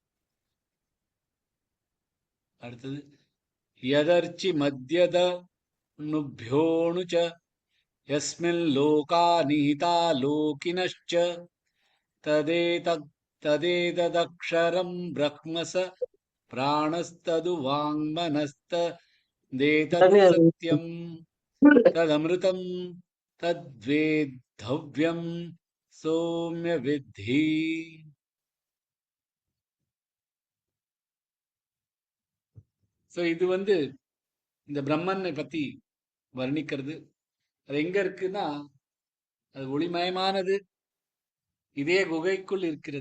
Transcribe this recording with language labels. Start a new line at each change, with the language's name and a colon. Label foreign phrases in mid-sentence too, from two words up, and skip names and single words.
Sanskrit: அடுத்தது यदर्चि मद्यदनुभ्योऽणु च यस्मिन् लोका निहिता लोकिनश्च तदेतदक्षरं ब्रह्म स प्राणस्तदु वाङ्मनस्तदेतत् सत्यं तदमृतं तद्वेद्धव्यं सौम्य विद्धि.
Tamil: ஸோ இது இந்த பிரம்மனை பத்தி வர்ணிக்கிறது. அது எங்க இருக்குன்னா, அது ஒளிமயமானது, இதே குகைக்குள் இருக்கிறது.